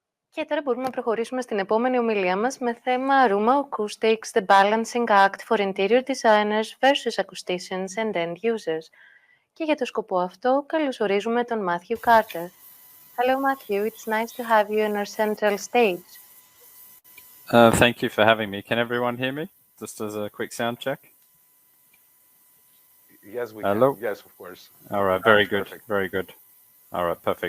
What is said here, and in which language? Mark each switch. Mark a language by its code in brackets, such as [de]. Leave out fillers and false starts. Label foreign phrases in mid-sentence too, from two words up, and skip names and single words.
[el] Και τώρα μπορούμε να προχωρήσουμε στην επόμενη ομιλία μας με θέμα [en] Room Acoustics, the balancing act for interior designers versus acousticians and end users. [el] Και για το σκοπό αυτό, καλωσορίζουμε τον Mathew Carter. [en] Hello Matthew, it's nice to have you in our central stage. Thank you for having me. Can everyone hear me? Just as a quick sound check. Yes, we Hello? can. Yes, of course. All right, very good, perfect. Very good. All right, perfect.